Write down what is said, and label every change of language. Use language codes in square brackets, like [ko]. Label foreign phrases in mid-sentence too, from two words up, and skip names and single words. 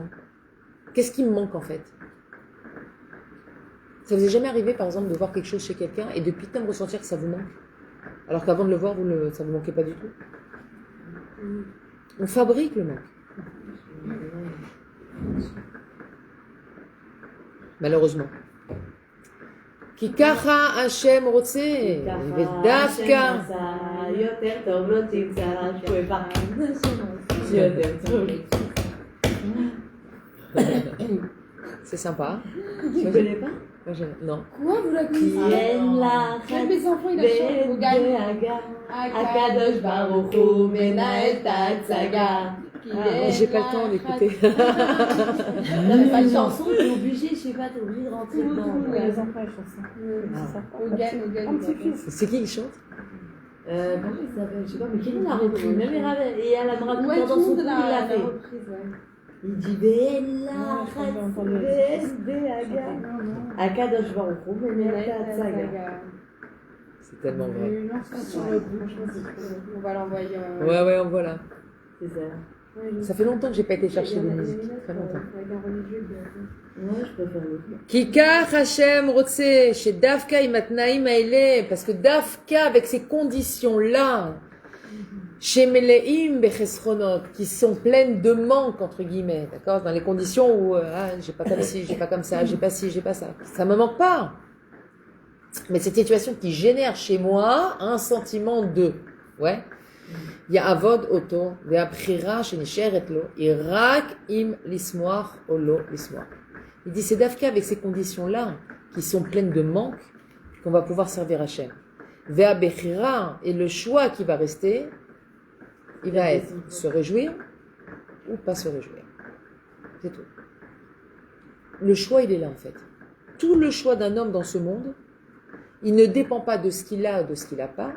[fr] Qu'est-ce qui me manque en fait? Ça vous est jamais arrivé par exemple de voir quelque chose chez quelqu'un et depuis le temps ressentir que ça vous manque? Alors qu'avant de le voir, ça ne vous manquait pas du tout? On fabrique le manque. Malheureusement. [he] כי ככה השם רוצה, ודווקא... יותר טוב לא תמצא שואבה. יותר טוב. [fr] C'est sympa. Tu connais pas? Moi, non. Quoi, vous la connaissez? Même mes enfants, ils la chantent au gagne. [he] הקדוש ברוך הוא מנהל את ההצגה. [fr] J'ai pas le temps d'écouter. Non mais pas de chanson, t'es obligé, je sais pas, t'es obligé de rentrer dedans. Les enfants, ils font ça. Au gagne. Un petit fils. C'est qui chante? Comment il s'appelle? Je sais pas, mais qui l'a repris? Même et à la brave Ouais, dans tout le son monde coup, il l'a l'a fait. reprise, ouais. Il dit Bella, [he] הקדוש ברוך הוא מנהל את ההצגה. [fr] C'est tellement vrai. Et non, ça sur le coup. On va l'envoyer. Ouais, on voit là. C'est ça. Ça fait longtemps que j'ai pas été chercher des musiques. Très longtemps. Moi, je préfère le coup. [he] כי כך השם רוצה שדווקא עם התנאים האלה, [fr] parce que דווקא avec ces conditions-là, [he] שמלאים בחסכונות, [fr] qui sont pleines de manque, entre guillemets, d'accord, dans les conditions où, j'ai pas comme ci, j'ai pas comme ça, j'ai pas ci, j'ai pas ça, ça me manque pas. Mais cette situation qui génère chez moi un sentiment de, ouais, [he] יעבוד אותו, והבחירה שנשארת לו, היא רק אם לשמוח או לא לשמוח. [fr] Il dit, c'est d'Afka avec ces conditions-là, qui sont pleines de manque, qu'on va pouvoir servir Hachem. [he] והבחירה, [fr] et le choix qui va rester, il va être se réjouir ou pas se réjouir. C'est tout. Le choix, il est là en fait. Tout le choix d'un homme dans ce monde, il ne dépend pas de ce qu'il a ou de ce qu'il n'a pas.